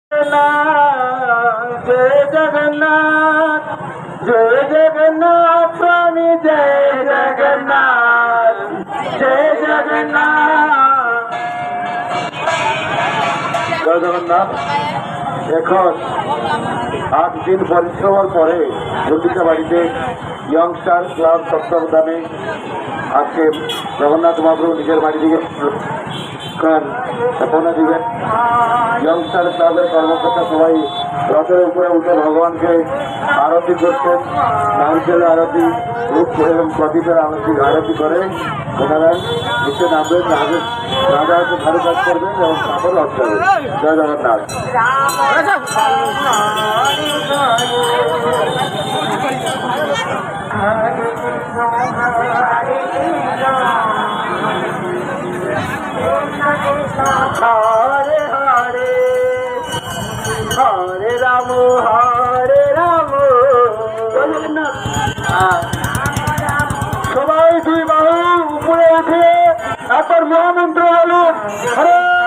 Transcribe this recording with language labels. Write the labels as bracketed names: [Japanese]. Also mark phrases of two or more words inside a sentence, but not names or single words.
[Hindi] जय जगन्नाथ स्वामी जय जगन्नाथ जय जगन्नाथ जय जगन्नाथ। [Bangla] এখন 8 দিন পরিশ্রমের পরে জটিকা বাড়িতে [English] youngster club [Bangla] তত্ত্বাবধানে আজকে জগন্নাথ মহাপ্রভু নিজের বাড়ি থেকে পৌঁছে দিবেন। [English] youngster club [Bangla] কর্মকর্তা সবাই রথের উপরে উঠে ভগবানকে আরতি করছেন, নারকেলের আরতি, ধূপ এবং প্রদীপের আরতি করে ওনারা নিচে নামবেন, রাজা হচ্ছে ভালো কাজ করবেন এবং তারপর রথ যাবেন। জয় জগন্নাথ। [Hindi] हरे हरे हरे राम [Bangla] সবাই দুই বাহু উপরে উঠে একবার মহামন্ত্র বলুন। হরে